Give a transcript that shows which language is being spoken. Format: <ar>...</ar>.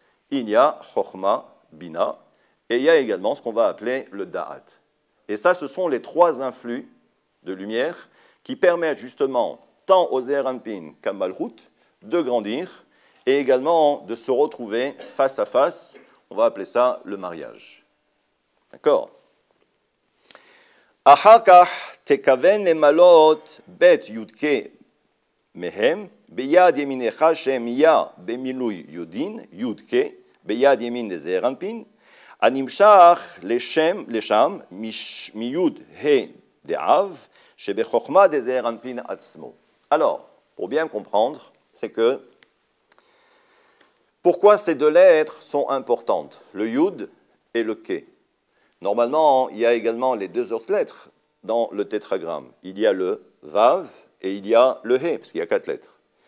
<fr>Il y a Chochma, Bina, et il y a également ce qu'on va appeler le Da'at. Et ça, ce sont les trois influx de lumière qui permettent justement, tant au Zeher Anpin qu'à Malchut, de grandir et également de se retrouver face à face. On va appeler ça le mariage. D'accord?</fr> <he>אחר כך תכוון למלות בית יודקה מהם ביד ימינך שהם יה במילוי יודין, יודקה, ביד ימין לזעיר אנפין, הנמשך לשם מיוד ה' דאב, שבחוכמה דזעיר אנפין עצמו.</he> <fr>Alors, pour bien comprendre, c'est que pourquoi ces deux lettres sont importantes, le yud et le ke? Normalement, il y a également les deux autres lettres, dans le tétragramme. Il y a le Vav et il y a le He, parce qu'il y a 4 lettres.</fr>